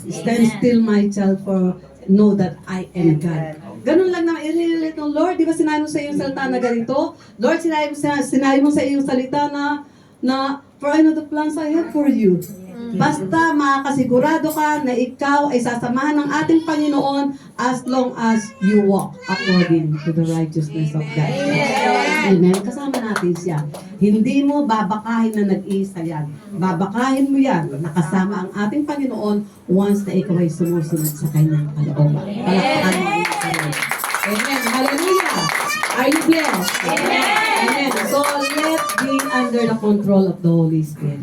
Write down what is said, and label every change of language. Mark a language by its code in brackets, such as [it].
[en] Stand still, my child, for know that I am God. [tl] Ganun lang naman, i-relate ng Lord. Di ba sinabi mo sa iyong salita na ganito? [en] Lord, [tl] sinabi mo sa iyong salita na [en] for I know the plans I have for you. [tl] Basta makakasigurado ka na ikaw ay sasamahan ng ating Panginoon [en] as long as you walk according to the righteousness of God. [tl] Amen. Kasama natin siya. Hindi mo babakahin na nag-iisa yan. Babakahin mo yan. Nakasama ang ating Panginoon once na ikaw ay sumusunod sa kanyang kalooban. Palakpakan mo ang Panginoon. [en] Amen. Hallelujah. Are you blessed? Amen. So, let's be under the control of the Holy Spirit.